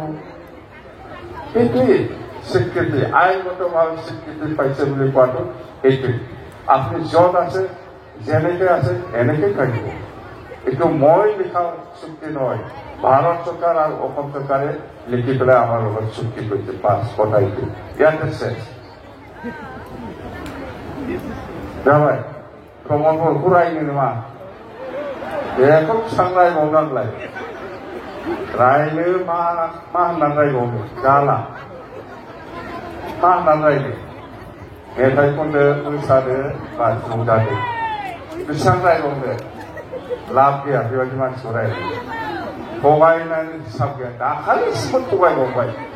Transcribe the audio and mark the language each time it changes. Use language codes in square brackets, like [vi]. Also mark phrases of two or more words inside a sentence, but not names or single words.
[as] এইটোৱেই স্বীকৃতি, আইনগতভাৱে স্বীকৃতি পাইছে বুলি কোৱাটো এইটোৱেই। আপুনি য'ত আছে, যেনেকে আছে এনেকে থাকিব। এইটো মই লিখা চুক্তি নহয়, ভাৰত চৰকাৰ আৰু অসম চৰকাৰে লিখি পেলাই আমাৰ লগত চুক্তি কৰিছে। পাঁচ কথা এইটো ইয়াতে শেষ। [brx] जाबाय प्रमोदखौ फरायनो नामा बेखौ सांलायबावनांलाय रायनो मा होननानै रायबावनो जाला मा होननानै रायनो मेथाइ खनदो मोसादो बा रंजादो बेसेबां रायबावनो लाब गैया बेबायदि मानसिखौ रायनो थगायनानै हिसाब गैया दाखालिसिमबो थगायबावबाय